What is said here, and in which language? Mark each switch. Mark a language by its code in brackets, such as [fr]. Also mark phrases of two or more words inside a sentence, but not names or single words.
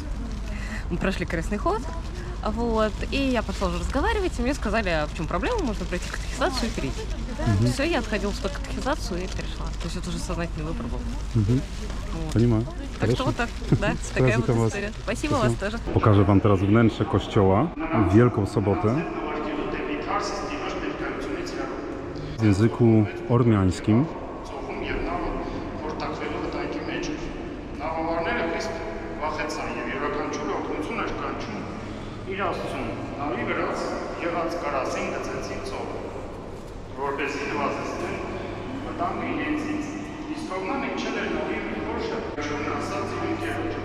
[ru] Мы прошли крестный ход, вот, и я пошла уже разговаривать, и мне сказали, а в чем проблема, можно пройти катехизацию и перейти. Все, я отходила в катехизацию и перешла. То есть это уже сознательный выбор был. Вот. Понимаю. Так что вот так, да, такая вот праздником вас. история. Спасибо вас тоже. [pl] Pokażę wam teraz wnętrze kościoła w Wielką Sobotę w języku ormiańskim. [hy] Իր Աստծուն, նավի վրաց եղած կարասին գծեցին ծովը, որպեսզի նվազեցնեն վտանգը իրենցից։ Իսկ Հովնան իջել էր նավի մի խորշը, ճորն ասաց իր ընկերոջը.